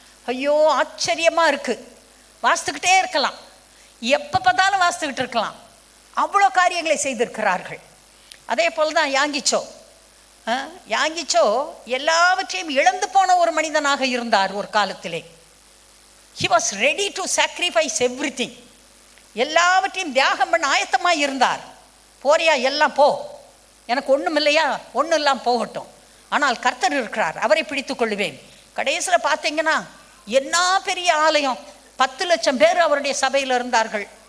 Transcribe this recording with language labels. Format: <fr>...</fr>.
<ta>ஐயோ ஆச்சரியமாக இருக்குது, வாசித்துக்கிட்டே இருக்கலாம், எப்போ பார்த்தாலும் வாசித்துக்கிட்டு இருக்கலாம். அவ்வளோ காரியங்களை செய்திருக்கிறார்கள். அதே போல் தான் யாங்கிச்சோ. யாங்கிச்சோ எல்லாவற்றையும் இழந்து போன ஒரு மனிதனாக இருந்தார் ஒரு காலத்திலே.</ta> <en>He was ready to sacrifice everything.</en> <ta>எல்லாவற்றையும் தியாகம் பண்ண ஆயத்தமாக இருந்தார். போறியா, எல்லாம் போ, எனக்கு ஒன்றும் இல்லையா, ஒன்றும் இல்லாமல் போகட்டும், ஆனால் கர்த்தர் இருக்கிறார், அவரை பிடித்து கொள்ளுவேன். கடைசியில் பார்த்தீங்கன்னா என்ன பெரிய ஆலயம், 10 லட்சம் பேர் அவருடைய சபையில் இருந்தார்கள்.</ta>